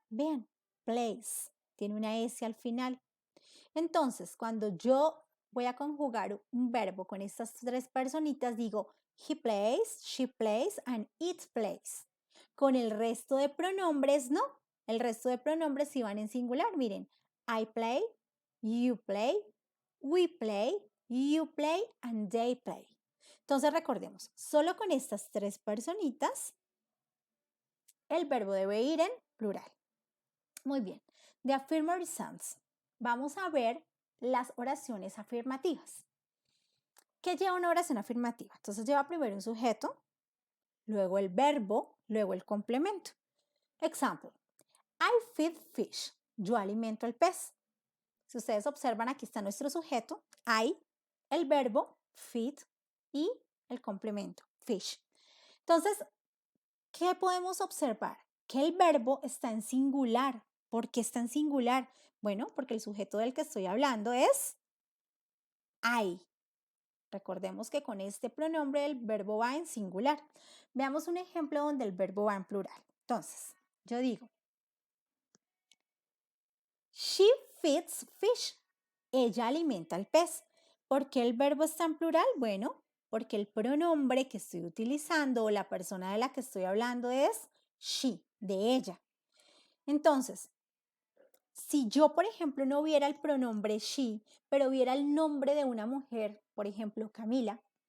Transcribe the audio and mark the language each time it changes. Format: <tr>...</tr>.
<es>Vean, place, tiene una S al final. Entonces, cuando yo voy a conjugar un verbo con estas tres personitas, digo he plays, she plays, and it plays. Con el resto de pronombres, no. El resto de pronombres sí van en singular. Miren,</es> <en>I play, you play, we play, you play, and they play.</en> <es>Entonces recordemos, solo con estas tres personitas, el verbo debe ir en plural. Muy bien.</es> <en>The affirmative sounds.</en> <es>Vamos a ver las oraciones afirmativas. ¿Qué lleva una oración afirmativa? Entonces lleva primero un sujeto, luego el verbo, luego el complemento. Example.</es> <en>I feed fish.</en> <es>Yo alimento al pez. Si ustedes observan, aquí está nuestro sujeto, I, el verbo, feed y el complemento, fish. Entonces, ¿qué podemos observar? Que el verbo está en singular. ¿Por qué está en singular? Bueno, porque el sujeto del que estoy hablando es I. Recordemos que con este pronombre el verbo va en singular. Veamos un ejemplo donde el verbo va en plural. Entonces, yo digo,</es> <en>she feeds fish.</en> <es>Ella alimenta al pez. ¿Por qué el verbo está en plural? Bueno, porque el pronombre que estoy utilizando o la persona de la que estoy hablando es she, de ella. Entonces, si yo, por ejemplo, no viera el pronombre she, pero viera el nombre de una mujer, por ejemplo, Camila,</es>